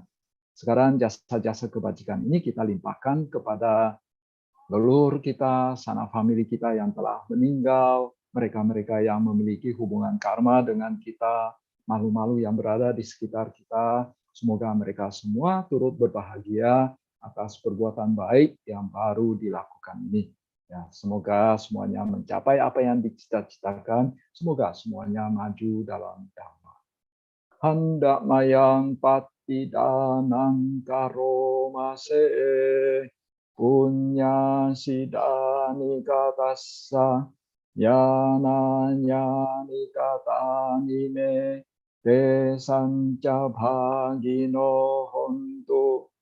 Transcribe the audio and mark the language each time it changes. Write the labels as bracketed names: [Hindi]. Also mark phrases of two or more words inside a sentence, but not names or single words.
[Indonesian] Sekarang jasa-jasa kebajikan ini kita limpahkan kepada leluhur kita, sanak famili kita yang telah meninggal, mereka-mereka yang memiliki hubungan karma dengan kita, makhluk-makhluk yang berada di sekitar kita. Semoga mereka semua turut berbahagia atas perbuatan baik yang baru dilakukan ini. Ya, semoga semuanya mencapai apa yang dicita-citakan. Semoga semuanya maju dalam Dhamma. [Pali] Hendak mayang patidanang karomase punya sidani katassa yananyani katanime desanca bhagino hontu